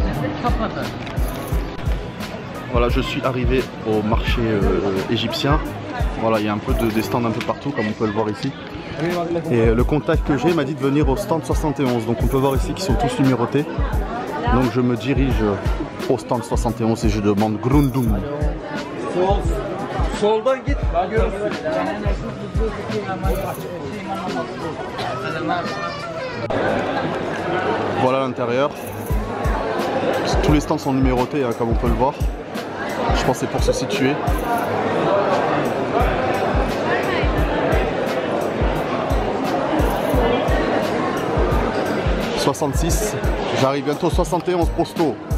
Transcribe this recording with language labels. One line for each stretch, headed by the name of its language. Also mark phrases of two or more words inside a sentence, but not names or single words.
French: Voilà, je suis arrivé au marché égyptien. Voilà, il y a un peu des stands un peu partout comme on peut le voir ici. Et le contact que j'ai m'a dit de venir au stand 71. Donc on peut voir ici qu'ils sont tous numérotés. Donc je me dirige au stand 71 et je demande Grundum.
Turkish: Soldan git.
French: Voilà l'intérieur. Tous les stands sont numérotés, hein, comme on peut le voir. Je pense que c'est pour se situer. « 66, j'arrive bientôt 71 posto.